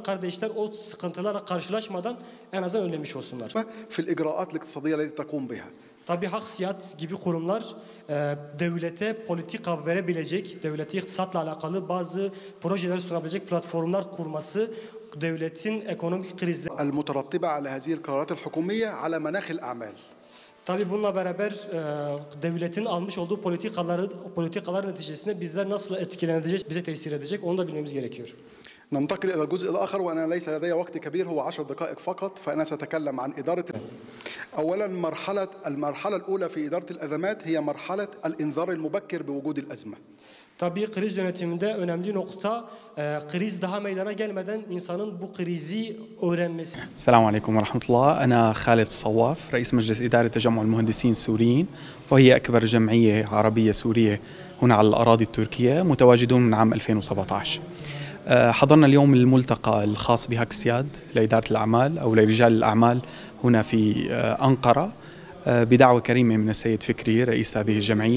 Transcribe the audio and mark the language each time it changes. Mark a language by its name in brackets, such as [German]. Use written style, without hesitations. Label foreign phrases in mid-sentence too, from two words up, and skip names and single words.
[Turkish] Kardeşler o sıkıntılarla karşılaşmadan en azından önlemiş olsunlar. [Arabic] في الإجراءات الاقتصادية التي تقوم بها. [Turkish] Tabii Haksiyat gibi kurumlar devlete politika verebilecek, devlete iktisatla alakalı bazı projeler sunabilecek platformlar kurması, devletin ekonomik krizleri. [Arabic] المترتبة على هذه القرارات الحكومية على مناخ الأعمال. [Turkish] Tabii bununla beraber devletin almış olduğu politikalar neticesinde bizler nasıl etkileneceğiz, bize tesir edecek onu da bilmemiz gerekiyor. [Arabic] ننتقل إلى الجزء الآخر وأنا ليس لدي وقت كبير هو 10 دقائق فقط فأنا سأتكلم عن إدارة. أولا المرحلة الأولى في إدارة الأزمات هي مرحلة الإنذار المبكر بوجود الأزمة. [Turkish] Tabii kriz yönetiminde önemli nokta kriz daha meydana gelmeden insanın bu krizi öğrenmesi. [Arabic] السلام عليكم ورحمة الله. أنا خالد الصواف رئيس مجلس إدارة تجمع المهندسين السوريين وهي أكبر جمعية عربية سورية هنا على الأراضي التركية متواجدون من عام 2017. حضرنا اليوم الملتقى الخاص بهاكسياد لإدارة الأعمال أو لرجال الأعمال هنا في أنقرة بدعوة كريمة من السيد فكري رئيس هذه الجمعية.